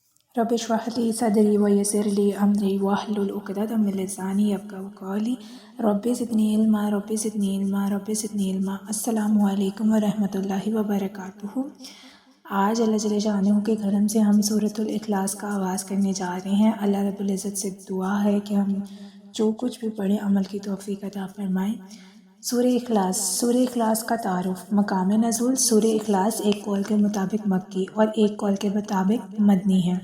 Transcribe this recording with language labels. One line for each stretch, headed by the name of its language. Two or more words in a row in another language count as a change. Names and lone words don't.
Arabic: رب اشرح لي صدري ويسر لي أمري واحلل عقدة من لساني يفقهوا قولي رب زدني علما رب زدني علما رب زدني علما. السلام عليكم ورحمة الله وبركاته.
Hindi: आज अल्लाह
Arabic: جل شأنه
Hindi: के करम से हम सूरतुल इखलास का आगाज़ करने जा रहे हैं। अल्लाह
Arabic: رب العزة
Hindi: से दुआ है कि हम जो कुछ भी पढ़ें अमल की तौफ़ीक़ अता फ़रमाएँ। सूरह इखलास का तारुफ़। मकाम नज़ूल। सूरह इखलास एक कौल के मुताबिक मक्की और एक कौल के मुताबिक मदनी है।